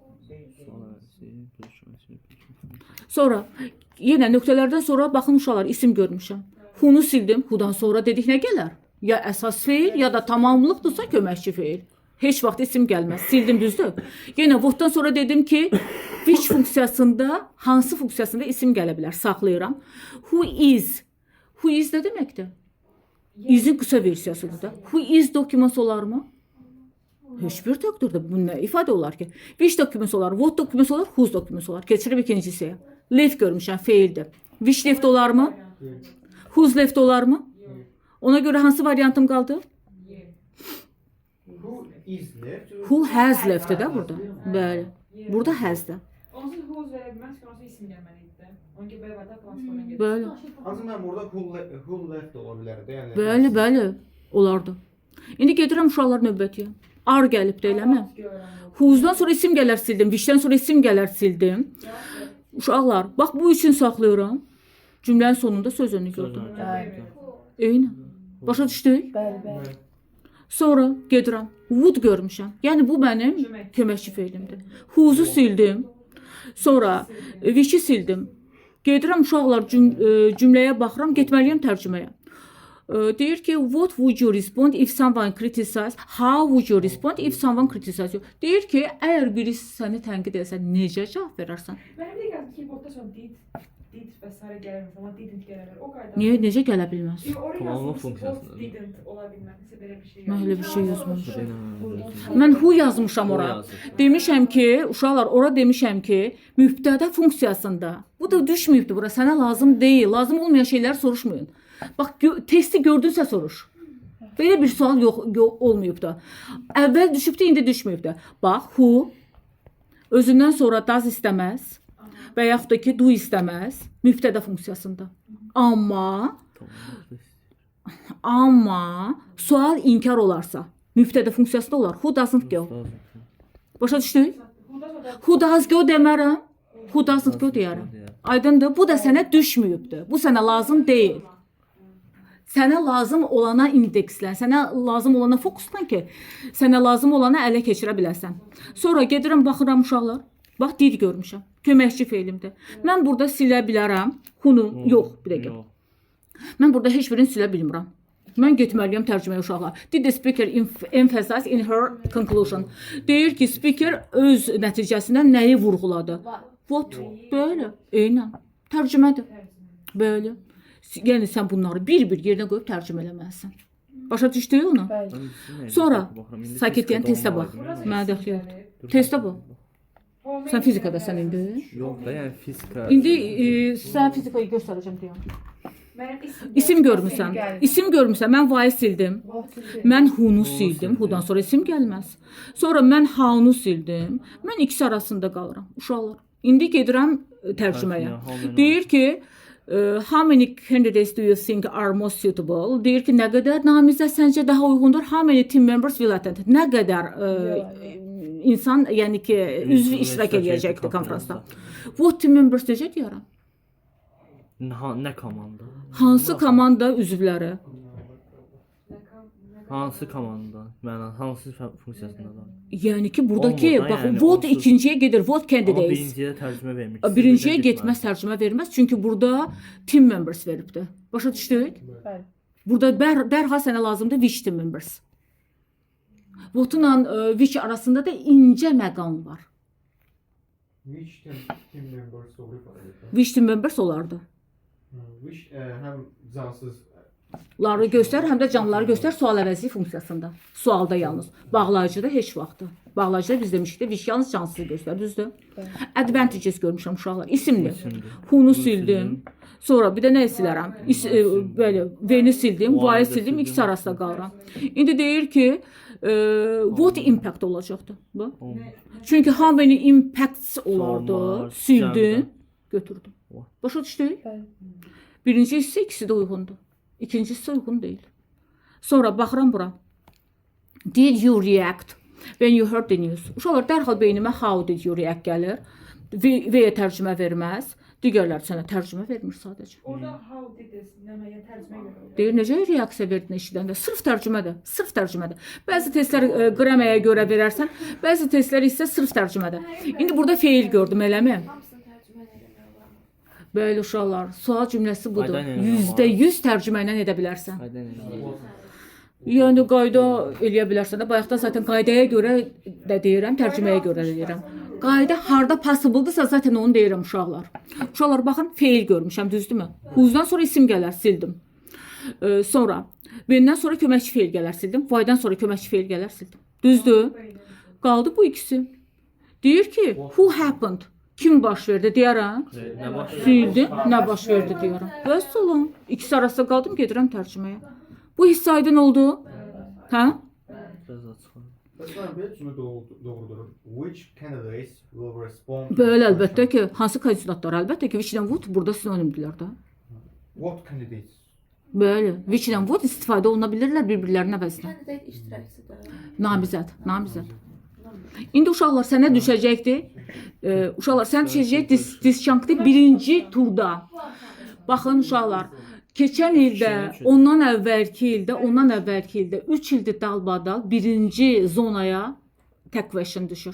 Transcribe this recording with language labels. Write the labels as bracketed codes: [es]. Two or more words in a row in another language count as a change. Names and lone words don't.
[az] Sonra yenə nöqtələrdən sonra baxın uşaqlar isim görmüşəm. Who'nu sildim. Who'dan sonra dedik nə gələr? Ya əsas feil ya da tamamlıqdırsa köməkçi feil. Heç vaxt isim gəlməz. Sildim, düzdür? Yenə what'dan sonra dedim ki, which funksiyasında, hansı funksiyasında isim gələ bilər. Saxlayıram. [en] Who is? Who is [az] nə deməkdir? Is'in qısa versiyasıdır da. [en] Who is document olarmı? [az] Heç bir təqdirdə bu nə ifadə olar ki? [en] Which document olar, what document olar, whose document [az] olar. Keçirib ikincisiyə. Left görmüşəm, feildir. [en] Which left olarmı? Whose left olarmı? [az] Ona görə hansı variantım qaldı? [en] Who is left? Who has left [az] də burada. Bəli. Burada has-də. Onsuz who's verə bilməz ki, onsuz isim gəlməlidir də. Onun ki, belə vədə transforma gedir. Bəli. Ancaq mən burada [en] who left [az] ola bilərdi. Yəni Bəli, bəli. Olardı. İndi gedirəm uşaqlar növbətiyə. Ar gəlibdi, eləmi? Who's-dan sonra isim gələr sildim. Which-dən sonra isim gələr sildim. Uşaqlar, bax bu üçün saxlayıram. Cümlənin sonunda söz önünü gördüm. Eyni. Başa düşdük? Bəli, bəli. Sonra gedirəm. Would görmüşəm. Yəni bu mənim köməkçi fe'ilimdir. Who's-u sildim. Sonra which-i sildim. Gedirəm uşaqlar cümləyə baxıram, getməliyəm tərcüməyə. Deyir ki, [en] what would you respond if someone criticized? How would you respond if someone criticized you? [az] Deyir ki, əgər birisi səni tənqid etsə, necə cavab verərsən? Mənim də gəldi ki, botda sonra did və s. gəlir, amma didn't gələ bilər. O qayda. Niyə, necə gələ bilməz? Oraya Tamamlıq yazmış, funksiyasıdır. [en] what didn't [az] ola bilməlisə belə bir şey. Mən elə bir şey yazmamışam. Mən Mən who yazmışam ora. Demişəm ki, uşaqlar, ora demişəm ki, mübtədə funksiyasında. Bu da düşməyibdi bura. Sənə lazım deyil. Lazım olmayan şeylər soruşmayın. Bax, testi gördünsə soruş. Belə bir sual yox olmayıb da. Əvvəl düşübdü, indi düşməyib də. Bax, who özündən sonra does istəməz və yaxud da ki, do istəməz mübtədə funksiyasında. Amma sual inkar olarsa mübtədə funksiyasında olar. [en] Who doesn't go? [az] Başa düşdük? [en] Who does go demərəm. Who doesn't go [az] deyərəm. Aydındır? Bu da sənə düşməyibdir. Bu sənə lazım deyil. Sənə lazım olana indekslə, sənə lazım olana fokuslan ki, sənə lazım olana ələ keçirə biləsən. Sonra gedirəm, baxıram uşaqlar. Bax, did görmüşəm. Köməkçi fe'ilimdir. Mən burada silə bilərəm. Who-nu, yox, bir dəqiqə. Mən burada heç birini silə bilmirəm. Mən getməliyəm tərcüməyə uşaqlar. [en] Did the speaker emphasize in her conclusion? [az] Deyir ki, speaker öz nəticəsindən nəyi vurğuladı? What? Belə. Eynən. Tərcümədir. Belə. Yəni sən bunları bir-bir yerinə qoyub tərcümə eləməlisən. Başa düşdük onu? Sonra sakitliyin testə bax. Mənə dəxli yoxdur. Testə bax. Sən fizikadasan indi? Yox da, yəni fizika. İndi sən fizikayı göstərəcəm deyəm. İsim görmüsən. İsim görmüsən. Mən why sildim. Mən who-nu sildim. Who-dan sonra isim gəlməz. Sonra mən how-nu sildim. Mən ikisi arasında qalıram. Uşaqlar. İndi gedirəm tərcüməyə. Deyir ki, [en] how many candidates do you think are most suitable? [az] Deyir ki, nə qədər namizəd səncə daha uyğundur? [en] How many team members will attend? [az] Nə qədər insan, yəni ki, üzv iştirak edəcəkdir konfransda. [en] What team members necə deyərəm? [az] Nə komanda? Hansı komanda üzvləri? Hansı komanda? Mənə hansı funksiyasındadır? Yəni ki, buradakı Olmadan, bax, yəni vote onsuz- ikinciyə gedir, vote Amma candidates. birinciyə tərcümə vermək. Birinciyə getməz, tərcümə verməz. Çünki burada [en] team members [az] veribdi. Başa düşdük? Bəli. Burada dərhal sənə lazımdır [en] which team members. [az] Vote-la which arasında da incə məqam var. [en] which team members [az] doğru ifadə edir. [en] Which team members olardı. [az] Which həm cansız Ları göstər, həm də canlıları göstər sual əvəzli funksiyasında. Sualda yalnız. Bağlayıcıda heç vaxtı. Bağlayıcıda biz demişik də which yalnız cansızı göstər, düzdür? Advantages görmüşəm uşaqlar. İsimli. Who-nu sildim. Sonra bir də nə silərəm? Belə, when-i sildim, why-i sildim, ikisi arasında qalıram. İndi deyir ki, [en] what impact [az] olacaqdı? Bax. [en] Çünki how many impacts olardı, [az] Olmaz, sildin, götürdüm. Başa düşdük? Bəli. Birinci hissə ikisi də uyğundur. İkinci hissə uyğun deyil. Sonra baxıram bura. [en] Did you react when you heard the news? [az] Uşaqlar, dərhal beynimə [en] how did you react [az] gəlir. V-yə tərcümə verməz. Digərlər sənə tərcümə vermir sadəcə. [en] Orada how did this, [az] nəməyə tərcümə görə olur. Deyir, necə reaksiya verdin eşidəndə? Sırf tərcümədir, sırf tərcümədir. Bəzi testlər qraməyə görə verərsən, bəzi testlər isə sırf tərcümədir. İndi burada feil gördüm, eləmi? Bəli uşaqlar, sual cümləsi budur. %100 tərcümə ilə edə bilərsən. Yəni qayda eləyə bilərsən də. Bayaqdan zaten qaydaya görə də deyirəm, tərcüməyə görə də deyirəm. Qayda harda possible-dırsa zaten onu deyirəm uşaqlar. Uşaqlar baxın, feil görmüşəm, düzdürmü? Who's-dan sonra isim gələr, sildim. Sonra when-dən sonra köməkçi feil gələr, sildim. Why-dan sonra köməkçi feil gələr, sildim. Düzdür? Qaldı bu ikisi. Deyir ki, [en] who happened? [az] Kim baş verdi deyərəm. Sildim, nə baş verdi deyərəm. Bəs olun. İkisi arasında qaldım, gedirəm tərcüməyə. Bu Bu hissə aydın oldu? Hə? Biraz açıq. Özlər belə kimi doğrudur. [en] Which candidates will respond to [az] Belə this əlbəttə question? ki, hansı kandidatlar? Əlbəttə ki, [en] which-dən would [az] burada sinonimdirlər də. [en] What candidates? [az] Bəli, [en] which-dən would [az] istifadə oluna bilirlər bir-birlərinin əvəzinə. Kandidat iştirakçıdır. Namizəd. İndi uşaqlar sənə düşəcəkdir. Uşaqlar sən düşəcək disjunktiv birinci turda. Baxın uşaqlar, keçən ildə, ondan əvvəlki ildə 3 ildir dalbadal birinci zonaya tək question düşür.